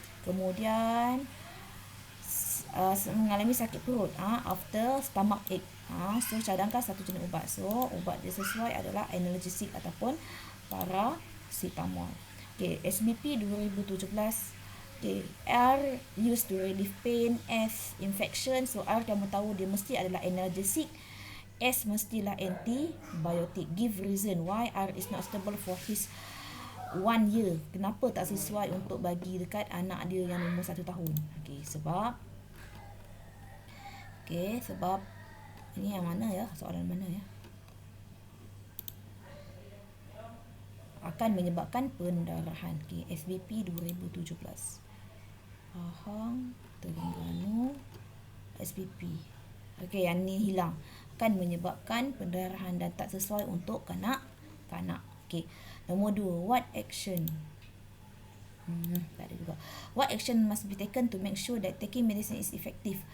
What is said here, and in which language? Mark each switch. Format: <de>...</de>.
<ms>Kemudian, mengalami sakit perut</ms> <en>after stomach ache.</en> <ms>So, cadangkan satu jenis ubat. So, ubat dia sesuai adalah analgesic ataupun paracetamol.</ms> <en>Okay, SBP 2017. Okay, R used to relieve pain, S infection.</en> <ms>So, R kamu tahu dia mesti adalah analgesic. S mestilah antibiotic.</ms> <en>Give reason why R is not suitable for his 1 year.</en> <ms>Kenapa tak sesuai untuk bagi dekat anak dia yang umur 1 tahun? Sebab ini yang mana ya? Soalan mana ya? Akan menyebabkan pendarahan. SBP 2017. Pahang, Terengganu, SBP. Yang ni hilang. Akan menyebabkan pendarahan dan tak sesuai untuk kanak-kanak. Nombor 2,</ms> <en>what action?</en> <ms>Tak ada juga.</ms> <en>What action must be taken to make sure that taking medicine is effective?</en>